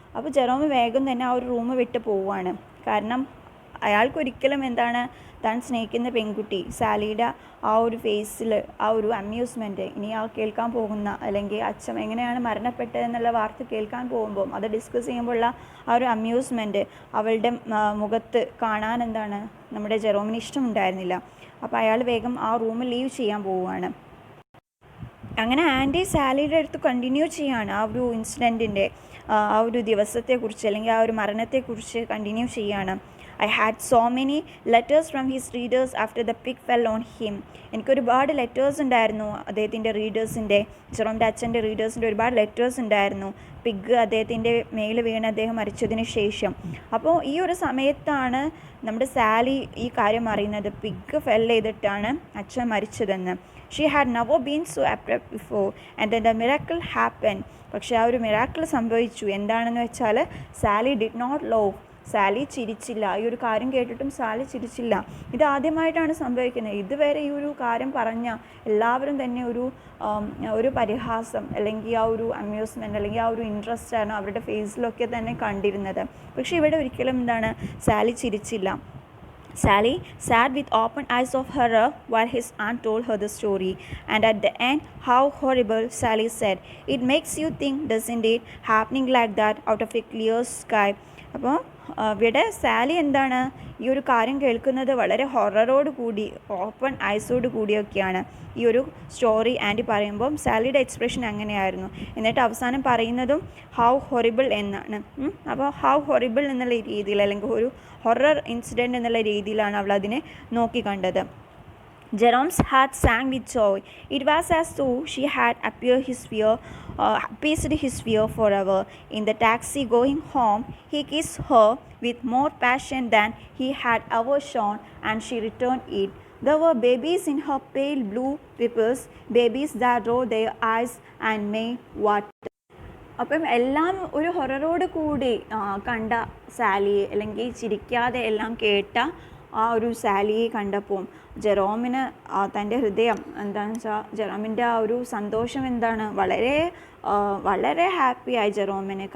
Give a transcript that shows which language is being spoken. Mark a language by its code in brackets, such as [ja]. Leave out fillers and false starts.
[ml] അപ്പോൾ ജെറോം വേഗം തന്നെ ആ ഒരു റൂം വിട്ട് പോവുകയാണ്. കാരണം അയാൾക്കൊരിക്കലും എന്താണ്, താൻ സ്നേഹിക്കുന്ന പെൺകുട്ടി സാലിയുടെ ആ ഒരു ഫേസിൽ ആ ഒരു അമ്യൂസ്മെൻറ്റ്, ഇനി ആ കേൾക്കാൻ പോകുന്ന അല്ലെങ്കിൽ അച്ഛൻ എങ്ങനെയാണ് മരണപ്പെട്ടതെന്നുള്ള വാർത്ത കേൾക്കാൻ പോകുമ്പോൾ അത് ഡിസ്കസ് ചെയ്യുമ്പോഴുള്ള ആ ഒരു അമ്യൂസ്മെൻറ്റ് അവളുടെ മുഖത്ത് കാണാൻ എന്താണ് നമ്മുടെ ജെറോമിന് ഇഷ്ടമുണ്ടായിരുന്നില്ല. അപ്പോൾ അയാൾ വേഗം ആ റൂം ലീവ് ചെയ്യാൻ പോവുകയാണ്. അങ്ങനെ ആൻറ്റി സാലിയുടെ അടുത്ത് കണ്ടിന്യൂ ചെയ്യാണ് ആ ഒരു ഇൻസിഡൻറ്റിൻ്റെ ആ ഒരു ദിവസത്തെക്കുറിച്ച് അല്ലെങ്കിൽ ആ ഒരു മരണത്തെക്കുറിച്ച് കണ്ടിന്യൂ ചെയ്യാണ്. [en] I had so many letters from his readers after the pig fell on him. [ml] എനിക്കൊരുപാട് ലെറ്റേഴ്സ് ഉണ്ടായിരുന്നു അദ്ദേഹത്തിൻ്റെ റീഡേഴ്സിൻ്റെ, ജെറോമിൻ്റെ അച്ഛൻ്റെ റീഡേഴ്സിൻ്റെ ഒരുപാട് ലെറ്റേഴ്സ് ഉണ്ടായിരുന്നു പിഗ് അദ്ദേഹത്തിൻ്റെ മേൽ വീണ് അദ്ദേഹം മരിച്ചതിന് ശേഷം. അപ്പോൾ ഈ ഒരു സമയത്താണ് നമ്മുടെ സാലി ഈ കാര്യം അറിയുന്നത്, പിഗ് ഫെൽ ചെയ്തിട്ടാണ് അച്ഛൻ മരിച്ചതെന്ന്. [en] She had never been so abrupt before and then the miracle happened. [ml] പക്ഷേ ആ ഒരു മിറാക്കിൾ സംഭവിച്ചു. എന്താണെന്ന് വെച്ചാൽ Sally [en] did not love, [ml] Sally ചിരിച്ചില്ല. ഈ ഒരു കാര്യം കേട്ടിട്ടും സാലി ചിരിച്ചില്ല. ഇതാദ്യമായിട്ടാണ് സംഭവിക്കുന്നത്. ഇതുവരെ ഈ ഒരു കാര്യം പറഞ്ഞ എല്ലാവരും തന്നെ ഒരു പരിഹാസം അല്ലെങ്കിൽ ആ ഒരു അമ്യൂസ്മെൻറ്റ് അല്ലെങ്കിൽ ആ ഒരു ഇൻട്രസ്റ്റ് ആണ് അവരുടെ ഫേസിലൊക്കെ തന്നെ കണ്ടിരുന്നത്. പക്ഷേ ഇവിടെ ഒരിക്കലും എന്താണ് Sally ചിരിച്ചില്ല. [en] Sally sat with open eyes of horror while his aunt told her the story. And at the end, how horrible, Sally said. It makes you think, doesn't it? Happening like that out of a clear sky. [ml] അപ്പോൾ ഇവിടെ Sally എന്താണ് ഈ ഒരു കാര്യം കേൾക്കുന്നത് വളരെ ഹൊററോട് കൂടി open ഐസോട് കൂടിയൊക്കെയാണ് ഈ ഒരു സ്റ്റോറി ആൻറ്റി പറയുമ്പം സാലിയുടെ എക്സ്പ്രഷൻ അങ്ങനെയായിരുന്നു. എന്നിട്ട് അവസാനം പറയുന്നതും [en] how horrible [ml] എന്നാണ്. അപ്പോൾ ഹൗ ഹൊറിബിൾ എന്നുള്ള രീതിയിൽ അല്ലെങ്കിൽ ഒരു ഹൊറർ ഇൻസിഡൻറ്റ് എന്നുള്ള രീതിയിലാണ് അവൾ അതിനെ നോക്കിക്കണ്ടത്. [en] Jerome's heart sang with joy. It was as though she had appeased his fear forever. In the taxi going home, he kissed her with more passion than he had ever shown, and she returned it. There were babies in her pale blue ripples, babies that rolled their eyes and made water. [ml] അപ്പം എല്ലാം ഒരു ഹൊററോട് കൂടി കണ്ട Sally അല്ലെങ്കിൽ ചിരിക്കാതെ എല്ലാം കേട്ട ആ ഒരു സാലിയെ കണ്ടപ്പോൾ ജെറോമിന് തൻ്റെ ഹൃദയം എന്താണെന്ന് വെച്ചാൽ ജെറോമിൻ്റെ ആ ഒരു സന്തോഷം എന്താണ് വളരെ ഹാപ്പിയായി ജെറോമിന്.